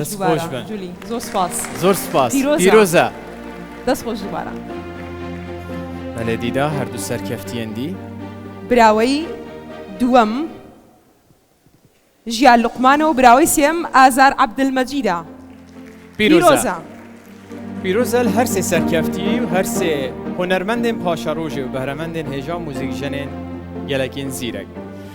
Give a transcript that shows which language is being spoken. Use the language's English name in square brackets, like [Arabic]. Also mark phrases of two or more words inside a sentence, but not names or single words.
[Central Kurdish] دەست دووبارە خۆش بن. جولی زۆر سپاس زۆر سپاس پیرۆزە. [Kurdish] pîroza [Central Kurdish] دەست خۆش دووبارە [Kurdish] بەلێ دیدا هەردوو سەرکەفتیەندی [Central Kurdish] براوەی دووەم ژیان لوقمانەوە براوەی سێم ئازار عەبدولمەجیدە [Kurdish] pîroza pîroza li her sê serkeftî û her sê hunermendên paşarojê û behremendên hêja mûzîkjenên gelekîn zîrek